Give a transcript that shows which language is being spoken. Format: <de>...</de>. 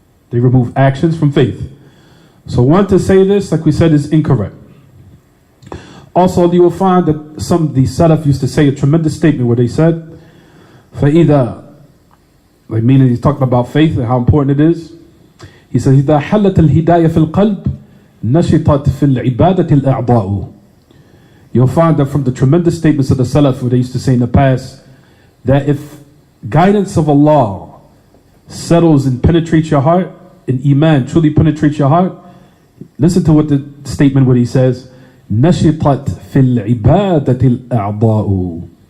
<en>They remove actions from faith. So one to say this, like we said, is incorrect. Also, you will find that some of the Salaf used to say a tremendous statement where they said, فَإِذَا, like meaning he's talking about faith and how important it is. He says,</en> <ar>إِذَا حَلَّتَ الْهِدَايَةِ فِي الْقَلْبِ نَشِطَتْ فِي الْعِبَادَةِ الْأَعْضَاءُ.</ar> <en>You'll find that from the tremendous statements of the Salaf, where they used to say in the past, that if guidance of Allah settles and penetrates your heart, and Iman truly penetrates your heart, listen to what the statement where he says,</en> <ar>نَشِطَتْ فِي الْعِبَادَةِ الْأَعْضَاءُ.</ar>